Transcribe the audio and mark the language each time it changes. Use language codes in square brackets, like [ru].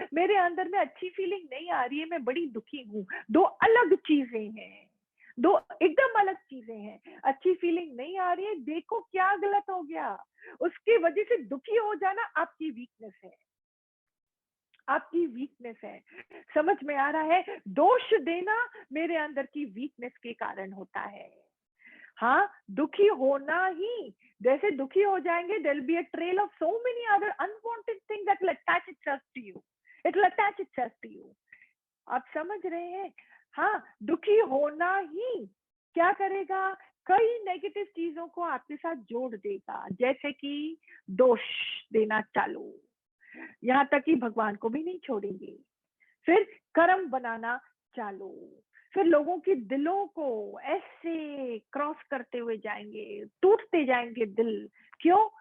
[hi] मेरे अंदर में अच्छी फीलिंग नहीं आ रही है, मैं बड़ी दुखी हूँ। दो अलग चीजें हैं, दो एकदम अलग चीजें हैं। अच्छी फीलिंग नहीं आ रही है, देखो क्या गलत हो गया। उसकी वजह से दुखी हो जाना आपकी वीकनेस है, आपकी वीकनेस है। समझ में आ रहा है? दोष देना मेरे अंदर की वीकनेस के कारण होता है। हाँ, दुखी होना ही, जैसे दुखी हो जाएंगे, [en] there'll be a trail of so many other unwanted things that will attach itself to you. It will attach itself to you. [hi] आप समझ रहे हैं? हाँ, दुखी होना ही क्या करेगा? कई नेगेटिव चीजों को आपके साथ जोड़ देगा, जैसे कि दोष देना चालू, यहाँ तक कि भगवान को भी नहीं छोड़ेंगे। फिर कर्म बनाना चालू, फिर लोगों के दिलों को ऐसे क्रॉस करते हुए जाएंगे, टूटते जाएंगे दिल। क्यों?